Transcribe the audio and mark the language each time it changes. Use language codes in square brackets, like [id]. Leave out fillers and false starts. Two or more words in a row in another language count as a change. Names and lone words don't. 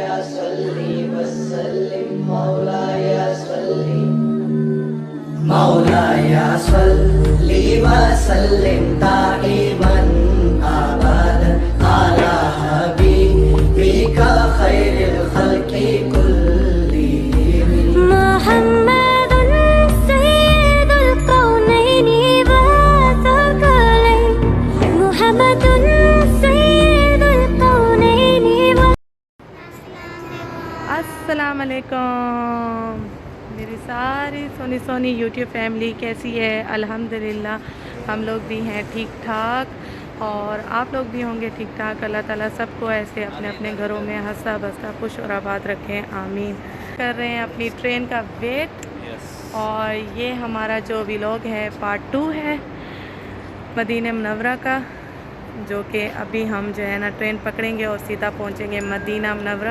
[ar] صل وسلم مولاي صل مولاي صل وسلم دائما أبدا على حبيبك خير الخلق كلهم محمد سيد الكونين والثقلين محمد سيد الكونين و السلام عليكم [hi] मेरी सारी सोनी सोनी यूट्यूब फैमिली कैसी है। अल्हम्दुलिल्लाह हम लोग भी हैं ठीक ठाक और आप लोग भी होंगे ठीक ठाक। अल्लाह ताला सबको ऐसे अपने अपने घरों में हंसता बसता खुश और आबाद रखें, आमीन। कर रहे हैं अपनी ट्रेन का वेट और ये हमारा जो व्लॉग है पार्ट 2 है मदीना मुनव्वरा का, जो कि अभी हम जो है ना ट्रेन पकड़ेंगे और सीधा पहुंचेंगे मदीना मुनव्वरा।